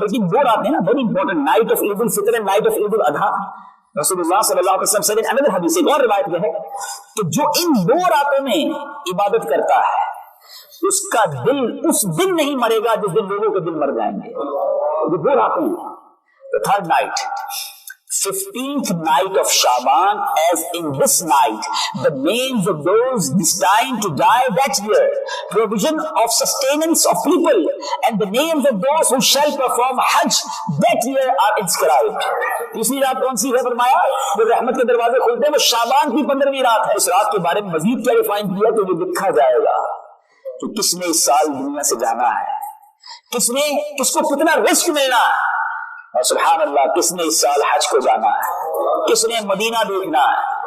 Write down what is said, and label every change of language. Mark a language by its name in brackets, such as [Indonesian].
[Urdu] بلکہ دو رات ہیں نا, [English] Very important, night of Eid ul-Fitr and night of Eid ul-Adha. [Urdu] رسول اللہ صلی اللہ علیہ وسلم سے اندر حدیث ایک اور روایت میں ہے کہ جو ان 2 راتوں میں عبادت کرتا ہے اس کا دل اس دن نہیں مرے گا جس دن لوگوں کے دل مر جائیں گے. یہ 2 راتیں ہیں. [English] The third night, 15th night of Shaban, as in this night the names of those destined to die that year, provision of sustenance of people, and the names of those who shall perform Hajj that year are inscribed. [Urdu] تیسری رات کون سی ہے فرمایا؟ جو رحمت کے دروازے کھلتے ہیں وہ شعبان کی 15ویں رات ہے. اس رات کے بارے میں مزید کیا ڈیفائن کیا تو یہ لکھا جائے گا کہ کس نے اس سال دنیا سے جانا ہے, کس کو کتنا رزق ملنا ہے, اور سبحان اللہ کس نے اس سال حج کو جانا ہے, کس نے مدینہ دیکھنا ہے.